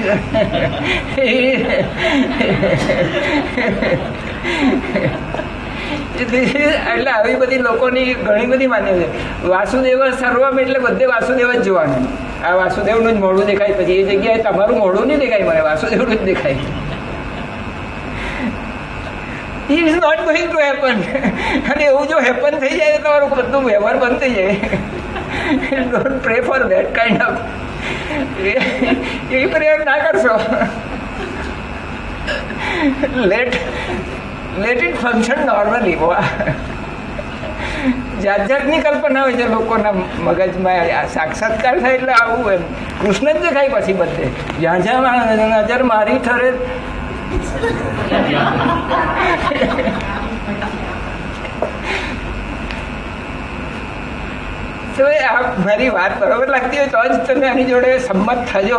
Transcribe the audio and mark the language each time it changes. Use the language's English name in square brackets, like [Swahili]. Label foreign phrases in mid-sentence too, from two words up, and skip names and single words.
[Gujarati] એટલે આવી બધી લોકોની ઘણી બધી માન્ય છે. [Sanskrit] વાસુદેવ સર્વમ [Gujarati] એટલે બધે વાસુદેવ જ જોવાનું. આ વાસુદેવનું જ મોઢું દેખાય, પછી એ જગ્યાએ તમારું મોઢું નહીં દેખાય, મને વાસુદેવનું જ દેખાય. [English] It is not going to happen. [Gujarati] અને એવું જો હેપન થઈ જાય તો તમારું બધું વ્યવહાર બંધ થઈ જાય. [English] Don't pray for that kind of. [Gujarati] એવી પ્રેયર ના કરશો. [English] Let it function normally. [Gujarati] જાત જાતની કલ્પના હોય છે લોકોના મગજમાં. સાક્ષાત્કાર થાય એટલે આવું એમ કૃષ્ણ જ દેખાય પછી બધે. જ્યાં જ્યાં નજર મારી ઠરે. તો આ મારી વાત બરોબર લાગતી હોય તો જ તમે આની જોડે સંમત થજો.